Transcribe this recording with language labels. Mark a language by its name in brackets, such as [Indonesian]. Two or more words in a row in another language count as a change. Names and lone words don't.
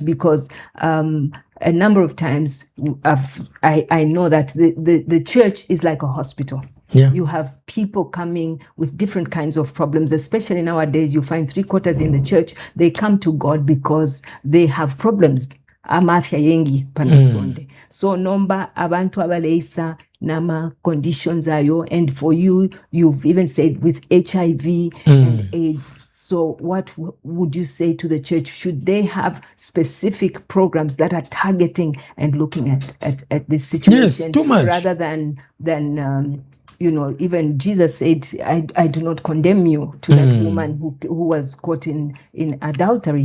[English] Because a number of times I know that the church is like a hospital. Yeah. You have people coming with different kinds of problems, especially nowadays. You find 3/4 in the church, they come to God because they have problems. [Bemba] Amafya yengi panasonde. [English] So [Bemba] nomba abantu abaleisa nama conditions ayo, [English] and for you, you've even said with HIV and AIDS. So what would you say to the church? Should they have specific programs that are targeting and looking at this situation? Yes, too much. Rather than even Jesus said, I do not condemn you, to that woman who was caught in adultery.